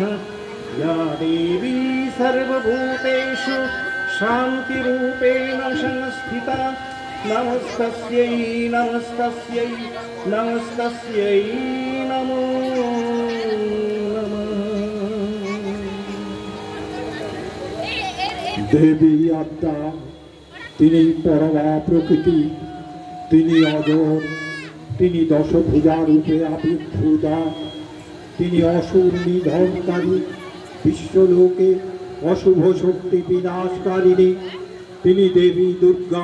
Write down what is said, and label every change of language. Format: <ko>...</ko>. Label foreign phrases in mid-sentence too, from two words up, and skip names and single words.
<sa>या देवी सर्वभूतेषु शान्तिरूपेण संस्थिता नमस्तस्यै नमस्तस्यै नमस्तस्यै नमो नमः।</sa> <bn>দেবী আত্মা তিনি পরমা প্রকৃতি, তিনি অজর, তিনি দশভুজা রূপে আবির্ভূতা, তিনি অসুর নিধনকারী, বিশ্বলোকে অশুভ শক্তি বিনাশকারিণী। তিনি দেবী দুর্গা।</bn>